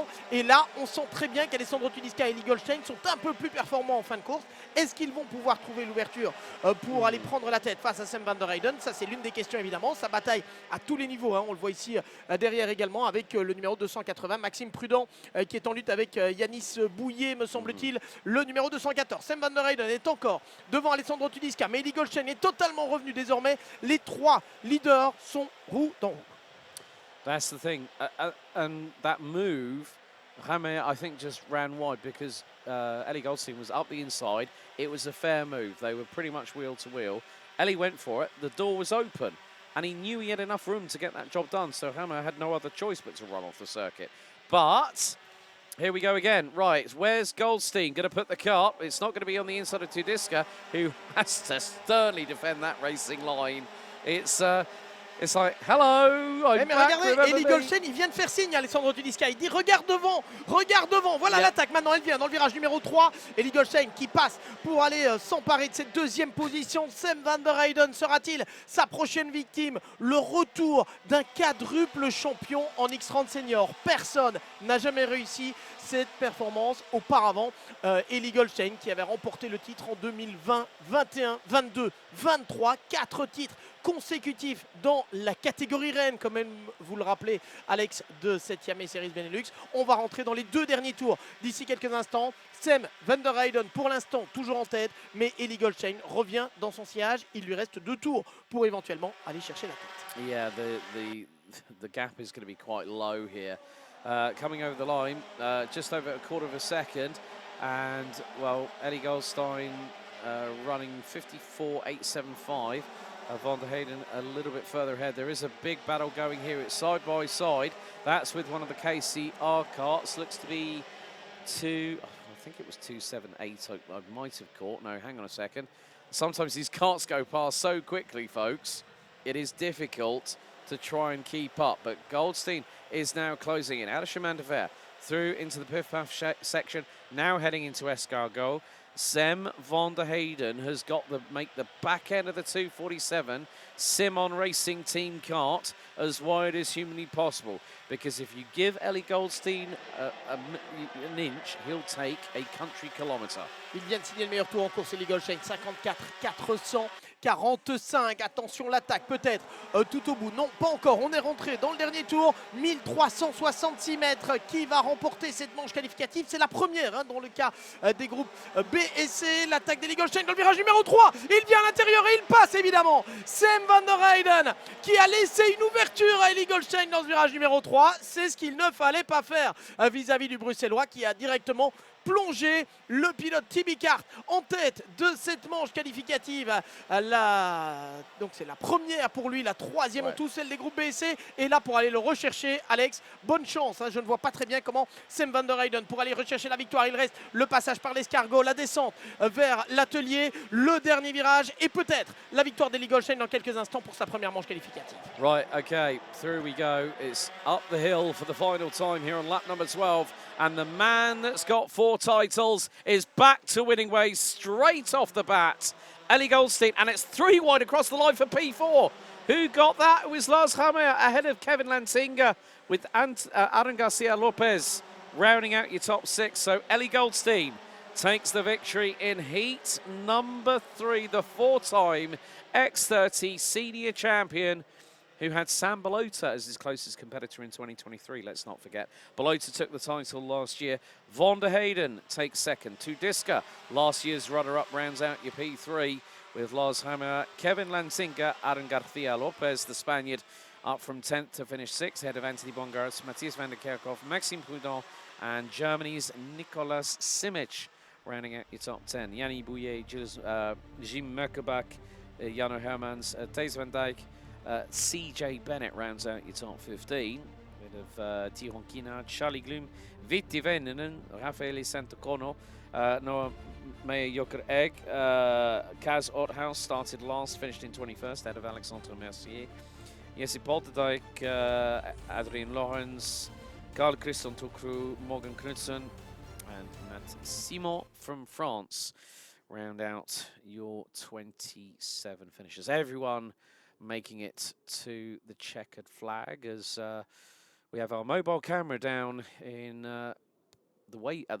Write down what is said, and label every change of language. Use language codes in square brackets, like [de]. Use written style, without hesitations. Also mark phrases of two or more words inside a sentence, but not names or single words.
[fr] Et là, on sent très bien qu'Alessandro Tudiska et Eli Goldstein sont un peu plus performants en fin de course. Est-ce qu'ils vont pouvoir trouver l'ouverture pour aller prendre la tête face à Sam van der Heyden? Ça, c'est l'une des questions évidemment. Ça bataille à tous les niveaux. On le voit ici derrière également avec le numéro 280, Maxime Prudent, qui est en lutte avec Yanis Bouillet, me semble-t-il, le numéro 214. Sam van der Heyden est encore devant Alessandro Tudiska, mais Eli Goldstein est totalement revenu désormais. Les trois leaders sont roue dans roue. [en] That's the thing. And that move, Hammer, I think, just ran wide because Ellie Goldstein was up the inside. It was a fair move. They were pretty much wheel to wheel. Ellie went for it. The door was open. And he knew he had enough room to get that job done. So Hammer had no other choice but to run off the circuit. But here we go again. Right, where's Goldstein going to put the car? It's not going to be on the inside of Tudiska, who has to sternly defend that racing line. It's like, hello, I'm mais back, [fr] regardez, Eli Goldstein, il vient de faire signe à Alessandro Tudiska. Il dit regarde devant. Voilà l'attaque. Maintenant, elle vient dans le virage numéro 3. Eli Goldstein qui passe pour aller s'emparer de cette deuxième position. Sam van der Heyden sera-t-il sa prochaine victime? Le retour d'un quadruple champion en X30 senior. Personne n'a jamais réussi cette performance auparavant. Eli Goldstein qui avait remporté le titre en 2020, 21, 22, 23, 4 titres consécutifs dans la catégorie reine, comme même vous le rappelez, Alex, de cette Yamaha Series Benelux. On va rentrer dans les deux derniers tours d'ici quelques instants. Sam van der Heyden pour l'instant toujours en tête, mais Eli Goldstein revient dans son sillage. Il lui reste 2 tours pour éventuellement aller chercher la tête. [en] Yeah, the gap is going to be quite low here. Coming over the line, just over a quarter of a second, and well, Ellie Goldstein running 54.875. Van der Heyden a little bit further ahead. There is a big battle going here. It's side by side. That's with one of the KCR carts. Looks to be I think it was 278. I might have caught. No, hang on a second. Sometimes these carts go past so quickly, folks. It is difficult to try and keep up. But Goldstein is now closing in out of Chemin de Fer through into the Piff Paff section. Now heading into Escargot. Sam van der Heyden has got make the back end of the 247 Simon Racing Team kart as wide as humanly possible. Because if you give Ellie Goldstein an inch, he'll take a country kilometre. [fr] Il vient de signer le meilleur tour en course, Eli Goldstein, 54-445. Attention, l'attaque peut-être tout au bout. Non, pas encore. On est rentré dans le dernier tour. 1366 mètres. Qui va remporter cette manche qualificative? C'est la première dans le cas des groupes B et C. L'attaque d'Eli Goldstein dans le virage numéro 3. Il vient à l'intérieur et il passe évidemment. Sam van der Heyden qui a laissé une ouverture à Eli Goldstein dans ce virage numéro 3. C'est ce qu'il ne fallait pas faire vis-à-vis du Bruxellois qui a directement plongé le pilote Tibi Kart en tête de cette manche qualificative. Donc c'est la première pour lui, la troisième en tout, celle des groupes B et C. Et là pour aller le rechercher, Alex, bonne chance. Je ne vois pas très bien comment Sam van der Heyden pour aller rechercher la victoire. Il reste le passage par l'escargot, la descente vers l'atelier, le dernier virage et peut-être la victoire d'Eli Goldstein dans quelques instants pour sa première manche qualificative. [en] Right, okay, through we go. It's up the hill for the final time here on lap number 12. And the man that's got 4 titles is back to winning ways straight off the bat. Ellie Goldstein, and it's 3 wide across the line for P4. Who got that? It was Lars Hammer ahead of Kevin Lantinga with Aaron Garcia Lopez rounding out your top 6. So Ellie Goldstein takes the victory in heat number 3, the 4-time X30 senior champion, who had Sam Balota as his closest competitor in 2023, let's not forget. Balota took the title last year. Van der Heyden takes second. Tudiska, last year's runner-up, rounds out your P3 with Lars Hammer, Kevin Lantinga, Aaron Garcia Lopez, the Spaniard, up from 10th to finish 6th, ahead of Anthony Bongaerts, Matthias van der Kerkhoff, Maxime Prudent, and Germany's Nicolas Simic, rounding out your top 10. Yanni Bouillet, Jim Merkelbach, Jano Hermans, Thijs van Dijk, CJ Bennett rounds out your top 15. Bit of Tihon Kinard, Charlie Gloom, Vitti Venenen, Raffaele Santocono, Noah Meyer Joker Egg, Kaz Othaus started last, finished in 21st, ahead of Alexandre Mercier. Jesse Polterdijk, Adrien Lorenz, Carl Christian Toukru, Morgan Knudsen, and Matt Simon from France round out your 27 finishers. Everyone making it to the checkered flag as we have our mobile camera down in at the Weybridge area.